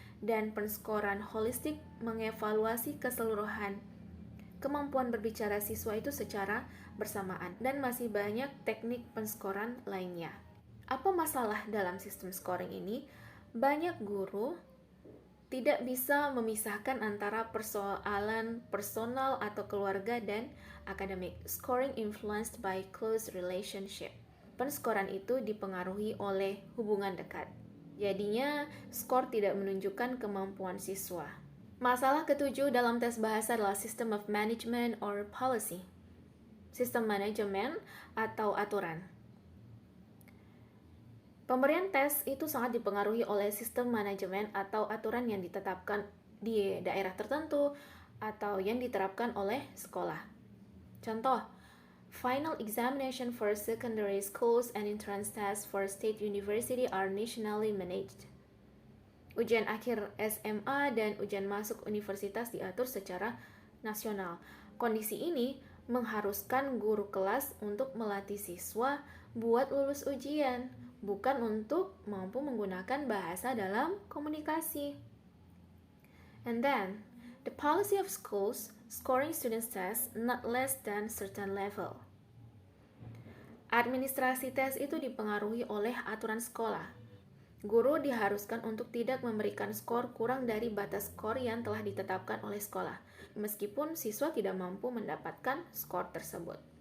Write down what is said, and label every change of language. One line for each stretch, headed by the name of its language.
Indonesian: dan penskoran holistik mengevaluasi keseluruhan kemampuan berbicara siswa itu secara bersamaan, dan masih banyak teknik penskoran lainnya. Apa masalah dalam sistem scoring ini? Banyak guru tidak bisa memisahkan antara persoalan personal atau keluarga dan akademik.
English: Scoring influenced by close relationship.
Indonesian: Penskoran itu dipengaruhi oleh hubungan dekat. Jadinya, skor tidak menunjukkan kemampuan siswa. Masalah ketujuh dalam tes bahasa adalah
English: system of management or policy.
Indonesian: Sistem manajemen atau aturan. Pemberian tes itu sangat dipengaruhi oleh sistem manajemen atau aturan yang ditetapkan di daerah tertentu atau yang diterapkan oleh sekolah.
English: Contoh, final examination for secondary schools and entrance tests for state university are nationally managed.
Indonesian: Ujian akhir SMA dan ujian masuk universitas diatur secara nasional. Kondisi ini mengharuskan guru kelas untuk melatih siswa buat lulus ujian, bukan untuk mampu menggunakan bahasa dalam komunikasi.
English: And then, the policy of schools scoring students' tests not less than certain level.
Indonesian: Administrasi tes itu dipengaruhi oleh aturan sekolah. Guru diharuskan untuk tidak memberikan skor kurang dari batas skor yang telah ditetapkan oleh sekolah, meskipun siswa tidak mampu mendapatkan skor tersebut.